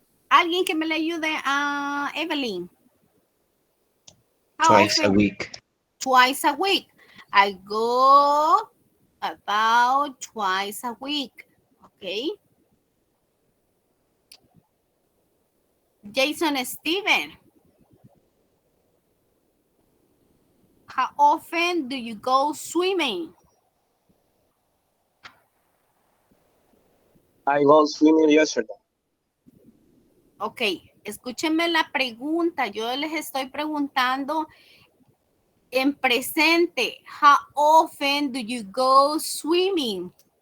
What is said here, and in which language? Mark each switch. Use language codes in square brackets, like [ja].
[es] Alguien que me le ayude a Evelyn. [en] How Twice a often? week. Twice a week. I go about twice a week. Okay. Jason Steven. How often do you go swimming? I go swimming yesterday. [es] Ok, escúchenme la pregunta. Yo les estoy preguntando en presente. [en] How often do you go swimming?